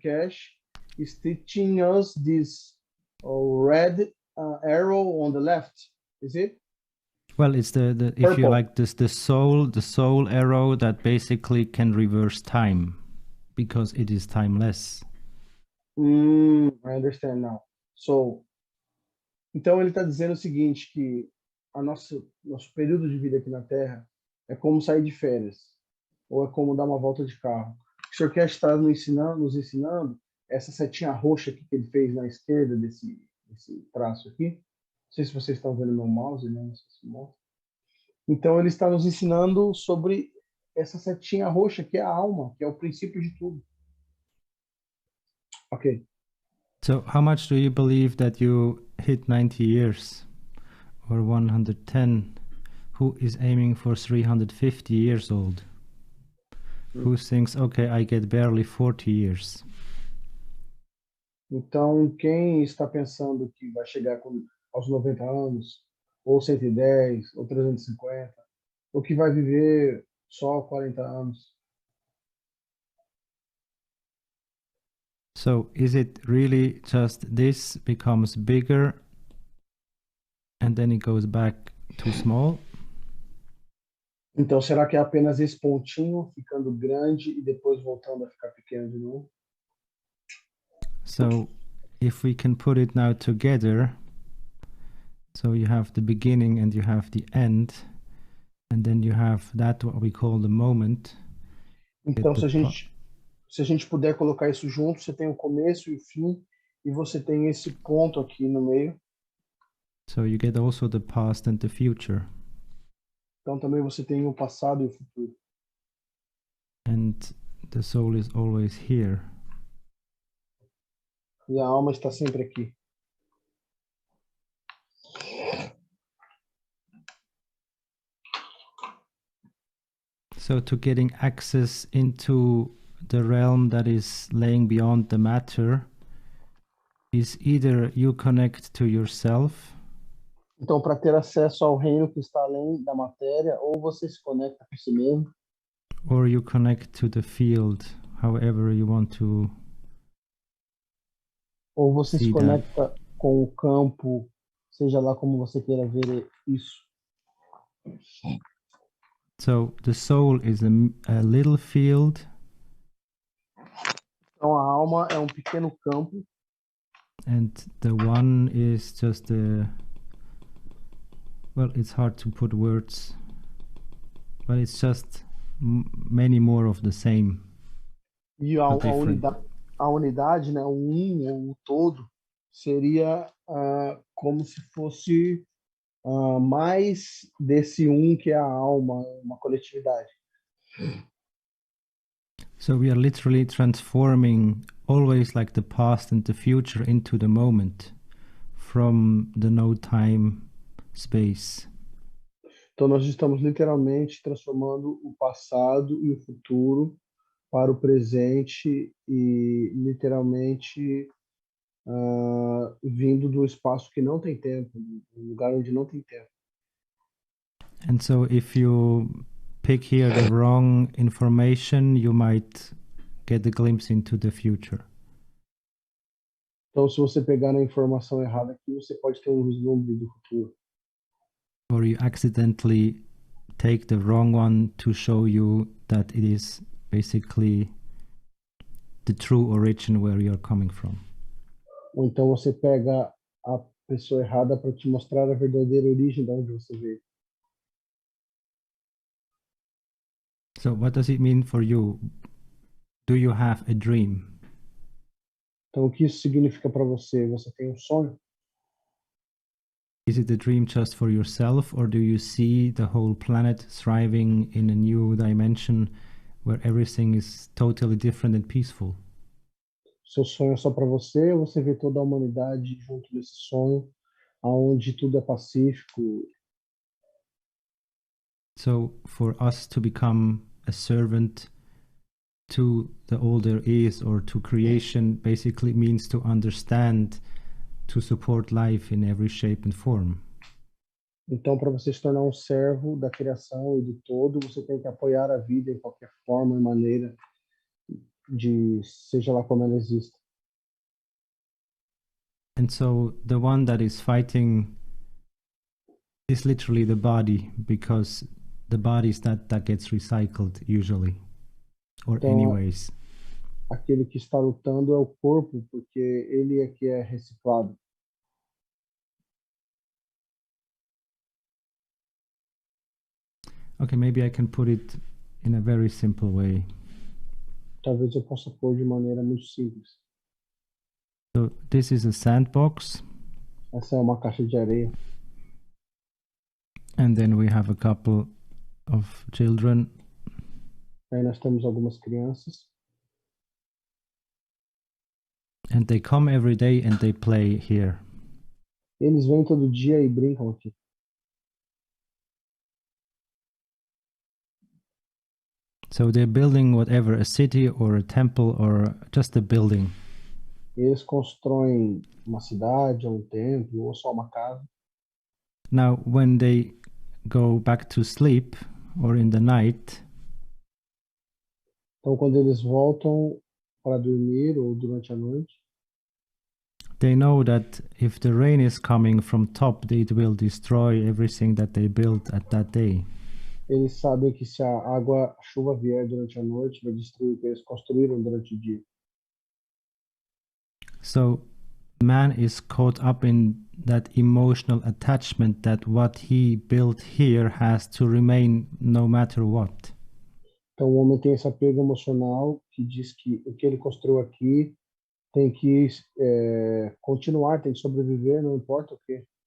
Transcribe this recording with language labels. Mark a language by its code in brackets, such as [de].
[en] Cash is teaching us this red arrow on the left, is it? Well, it's the if you Purple. like this the soul arrow that basically can reverse time because it is timeless. I understand now. [pt] So, então ele está dizendo o seguinte, que a nosso período de vida aqui na Terra é como sair de férias, ou é como dar uma volta de carro. O Sr. Cash está nos ensinando essa setinha roxa aqui que ele fez na esquerda desse traço aqui. Não sei se vocês estão vendo meu mouse, né? Não sei se mostra. Então ele está nos ensinando sobre essa setinha roxa que é a alma, que é o princípio de tudo. Ok. [en] So how much do you believe that you hit 90 years or 110? Who is aiming for 350 years old? Who thinks, okay, I get barely 40 years? [pt] Então, quem está pensando que vai chegar aos 90 anos, ou 110, ou 350, ou que vai viver só 40 anos? [en] So is it really just this becomes bigger and then it goes back to small? [pt] Então, será que é apenas esse pontinho ficando grande e depois voltando a ficar pequeno de novo? [en] So if we can put it now together, so you have the beginning and you have the end, and then you have that what we call the moment. [pt] Então, se a gente puder colocar isso junto, você tem o começo e o fim, e você tem esse ponto aqui no meio. [en] So you get also the past and the future. [pt] Então, também você tem o passado e o futuro. [en] And the soul is always here. [pt] E a alma está sempre aqui. [en] So to getting access into the realm that is laying beyond the matter is either you connect to yourself. [pt] Então, para ter acesso ao reino que está além da matéria, ou você se conecta com si mesmo, [en] Or you connect to the field, however you want to. [pt] ou você se [en] See that. [pt] conecta com o campo, seja lá como você queira ver isso. [en] So the soul is a little field, [pt] Então, a alma é um pequeno campo, [en] and the one is just a. Well, it's hard to put words, but it's just many more of the same. [pt] e a unidade, né, o ou o todo, seria como se fosse mais desse que é a alma, uma coletividade. [en] So we are literally transforming always like the past and the future into the moment from the no time space. [pt] Então, nós estamos literalmente transformando o passado e o futuro para o presente e literalmente vindo do espaço que não tem tempo, um lugar onde não tem tempo. [en] And so if you pick here the wrong information, you might get a glimpse into the future. [pt] Então, se você pegar a informação errada aqui, você pode ter um vislumbre do futuro. [en] Or you accidentally take the wrong one to show you that it is basically the true origin where you're coming from. [pt] Ou então você pega a pessoa errada para te mostrar a verdadeira origem de onde você veio. [en] So what does it mean for you? Do you have a dream? [pt] Então, o que isso significa para você? Você tem um sonho? [en] Is it a dream just for yourself, or do you see the whole planet thriving in a new dimension where everything is totally different and peaceful? [pt] Seu sonho é só para você ou você vê toda a humanidade junto desse sonho, aonde tudo é pacífico? [en] So for us to become a servant to the all there is or to creation basically means to understand, to support life in every shape and form. [pt] Então, para você se tornar um servo da criação e do todo, você tem que apoiar a vida em qualquer forma e maneira, seja lá como ela exista. [en] And so the one that is fighting It's literally the body, because the body is that gets recycled usually, or [pt] Então, [en] anyways. [pt] aquele que está lutando é o corpo, porque ele é que é reciclado. [en] Okay, maybe I can put it in a very simple way. [pt] Talvez eu possa pôr de maneira muito simples. [en] So this is a sandbox, [pt] Essa é uma caixa de areia. [en] and then we have a couple of children, [pt] Aí nós temos algumas crianças. [en] and they come every day and they play here. [pt] Eles vêm todo dia e brincam aqui. [en] So they're building whatever, a city or a temple or just a building. [pt] Eles constroem uma cidade, ou um templo, ou só uma casa. [en] Now, when they go back to sleep or in the night, [pt] Então, quando eles voltam para dormir ou durante a noite, [en] they know that if the rain is coming from top, it will destroy everything that they built at that day. [pt] eles sabem que se a chuva vier durante a noite, vai destruir o que eles construíram durante o dia. [en] So man is caught up in that emotional attachment that what he built here has to remain no matter what. [pt] Então, o homem tem esse apego emocional que diz que o que ele construiu aqui tem que continuar, tem que sobreviver, não importa o quê.